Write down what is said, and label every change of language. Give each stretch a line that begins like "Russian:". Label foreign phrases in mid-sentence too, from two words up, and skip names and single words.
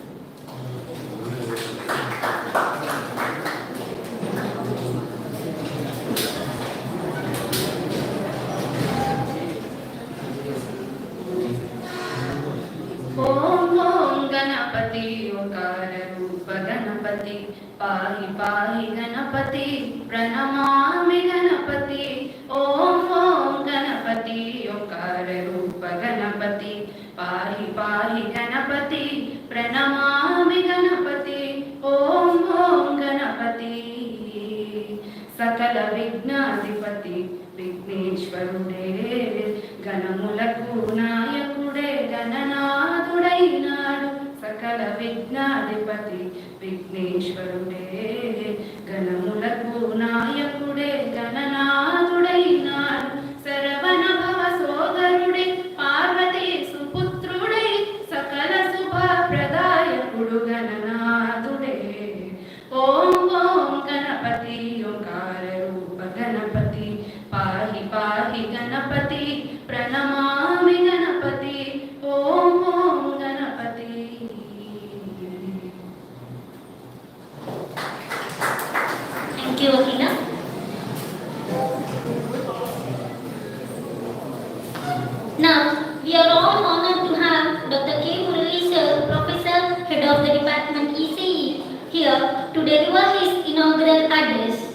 Sanskrit: ओम ओम गणपति ओंकार रूप गणपति पाहि पाहि गणपति प्रणमामि गणपति ओम ओम गणपति ओंकार रूप गणपति पाहि पाहि गणपति प्रणमामि गणपति ओम ओम गणपति सकल
Telugu: विघ्नाधिपति విఘ్నేశ్వరుడే గణములకు నాయకుడే గణనాథుడైనాడు సకల విఘ్నాధిపతి విఘ్నేశ్వరుడే గణములకు నాయకుడే గణనాథుడైనాడు శరవణ భవ సోదరుడే పార్వతీ సుపుత్రుడే సకల శుభ ప్రదాయకుడు గణనాథుడే
Sanskrit: ఓం ఓం గణపతి ఓంకార రూప గణపతి पाहि पाहि गणपति प्रणमामि गणपति ओम ओम गणपति.
English: Thank you, Akila. Now, we are all honored to have Dr. K. Murali sir, Professor, Head of the Department ECE, here to deliver his inaugural address.